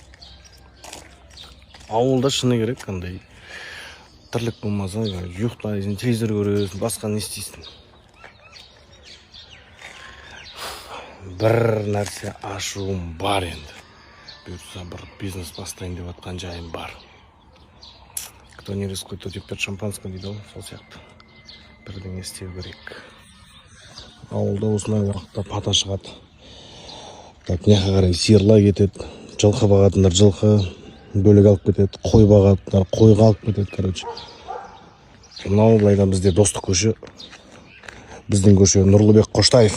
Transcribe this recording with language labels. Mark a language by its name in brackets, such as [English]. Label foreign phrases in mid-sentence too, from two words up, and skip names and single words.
[Kazakh] Ауылда шыны керек қандай тірлік болмаса, ұйықтайсың, телевизор көресің, басқа не істейсің. Бір нәрсе ашуым бар енді. Бұйыртса бір бизнес бастайын деп жатқан жайым бар. [Russian] Кто не рискует, тот пьет шампанское [Kazakh] дейді ғой, сол сияқты. Бірдеңе істеу керек. Ауылда осындай уақытта пата шығады. Так, мына қарай сиырлар кетеді, жылқы бағатындар жылқы бөлек алып кетеді, қой бағатындар қойға алып кетеді, короче. Мынау былайда бізде достық көше. Біздің көше Нұрлыбек Қоштаев.